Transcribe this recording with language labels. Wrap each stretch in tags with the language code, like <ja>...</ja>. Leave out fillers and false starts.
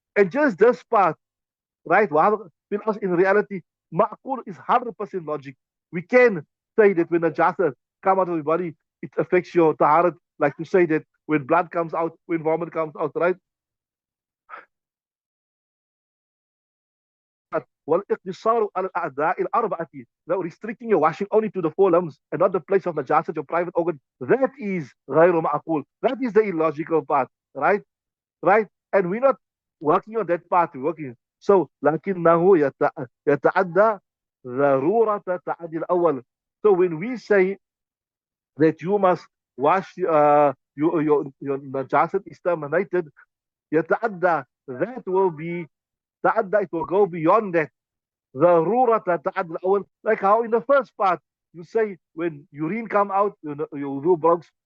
<en>And just this part, right? In reality, ma'qul is 100% logic. We can say that when a jasa come out of the body, it affects your taharat, like to say that when blood comes out, when vomit comes out, right?</en> <ar>والاقتصار على الأعضاء الأربعة.</ar> <en>Now restricting your washing only to the four limbs and not the place of najasat, your private organ, that is</en> <ar>غير معقول.</ar> <en>That is the illogical part, right? Right? And we're not working on that part, we're working.</en> <ar>So لكنه يتعدى ضرورة تعدي الأول.</ar> <en>So when we say that you must wash your najasat is terminated, يتعدى, that will be تعدى, it will go beyond that.</en> <ar>ضرورة تعدي الأول,</ar> <en>like how in the first part you say when urine come out, your wudu breaks.</en>